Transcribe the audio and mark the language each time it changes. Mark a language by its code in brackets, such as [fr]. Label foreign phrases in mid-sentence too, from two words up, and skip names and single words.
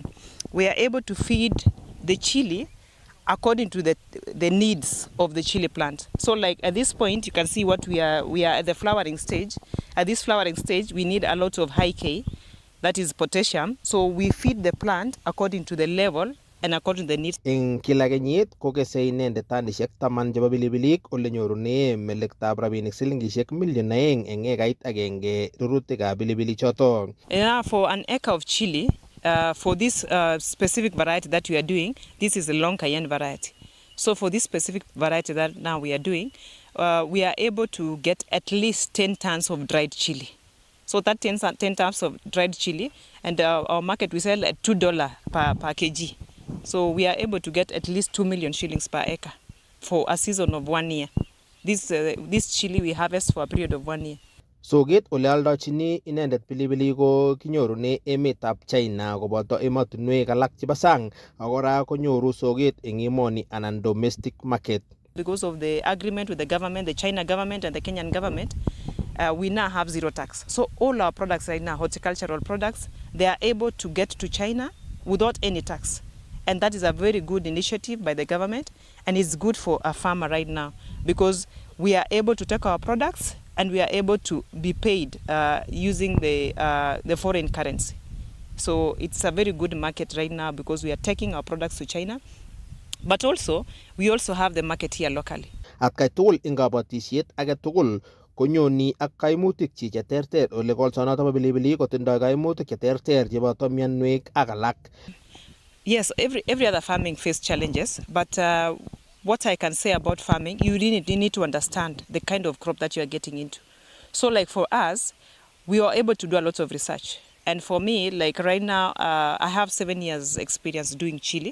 [en] We are able to feed the chili according to the needs of the chili plant. So like at this point, you can see what we are at the flowering stage. At this flowering stage, we need a lot of high K, that is potassium. So we feed the plant according to the level and according to the needs. [kln] Eng kila kenyit kokese inendet tanisiek 10 chebo pilipilik ole nyorune melektab rabinik silingisiek million 2 eng ekait agenge rurutikab pilipilik choto. [en] For an acre of chili, for this specific variety that we are doing, this is a long cayenne variety. So for this specific variety that now we are doing, we are able to get at least 10 tons of dried chili. So that 10 tons of dried chili, and our market we sell at $2 per kg. So we are able to get at least 2 million shillings per acre for a season of 1 year. This chili we harvest for a period of 1 year. [kln] Soket ole aldochini inendet pilipilik ko kinyorune emetab China koboto emotinwek alak chebo sang ak kora konyoru soket eng emoni anan [en] domestic market. Because of the agreement with the government, the China government and the Kenyan government, we now have zero tax. So all our products right now, horticultural products, they are able to get to China without any tax. And that is a very good initiative by the government, and it's good for a farmer right now because we are able to take our products and we are able to be paid using the foreign currency. So it's a very good market right now because we are taking our products to China, but also we also have the market here locally. [kln] Atkai tugul ing kabatisiet age tugul konyoni ak kaimutik chi cheterter ole kolsonoto bo pilipilik kotindoi kaimutik cheterter cheboto mianwek ak alak. [en] Yes, every other farming face challenges, but what I can say about farming, you need to understand the kind of crop that you are getting into. So like for us, we are able to do a lot of research. And for me, like right now, I have 7 years experience doing chili.